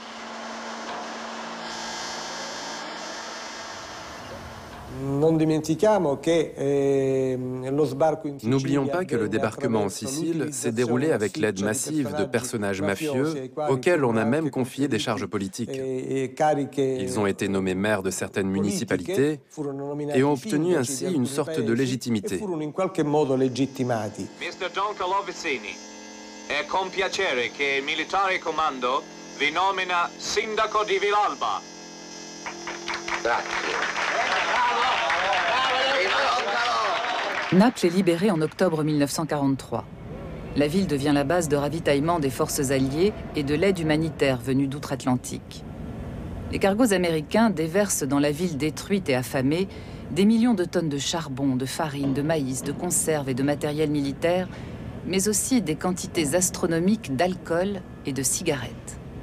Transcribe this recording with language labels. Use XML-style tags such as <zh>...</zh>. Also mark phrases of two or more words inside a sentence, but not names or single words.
<fr>N'oublions pas que le débarquement en Sicile s'est déroulé avec l'aide massive de personnages mafieux auxquels on a même confié des charges politiques. Ils ont été nommés maires de certaines municipalités et ont obtenu ainsi une sorte de légitimité. Mr.</fr> <it>Don Colovicini, è con piacere che il militare comando vi nomina sindaco di Villalba.</it> <fr>Naples est libérée en octobre 1943. La ville devient la base de ravitaillement des forces alliées et de l'aide humanitaire venue d'outre-Atlantique. Les cargos américains déversent dans la ville détruite et affamée des millions de tonnes de charbon, de farine, de maïs, de conserves et de matériel militaire, mais aussi des quantités astronomiques d'alcool et de cigarettes.</fr>